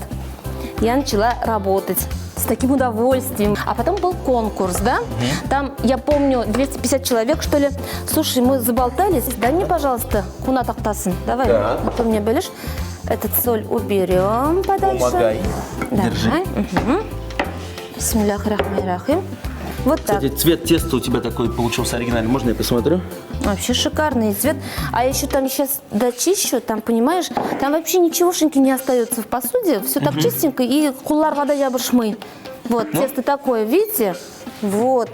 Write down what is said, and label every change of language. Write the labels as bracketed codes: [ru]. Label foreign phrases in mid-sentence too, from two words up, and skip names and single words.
[ru] Я начала работать с таким удовольствием. А потом был конкурс, да? Там, я помню, 250 человек, что ли. Слушай, мы заболтались. Дай мне, пожалуйста, [tt] кунат актасын. [ru] Давай, Да. а то меня белишь. Этот соль уберем подальше. Помогай. Давай. Держи. [ar] بسم الله الرحمن الرحيم. [ru] Вот так. Кстати, цвет теста у тебя такой получился оригинальный. Можно я посмотрю? Вообще шикарный цвет. А еще там сейчас дочищу, там, понимаешь, там вообще ничегошеньки не остается в посуде. Все так чистенько. И [tt] кулар вода ябышмы. [ru] Вот, тесто такое, видите? Вот.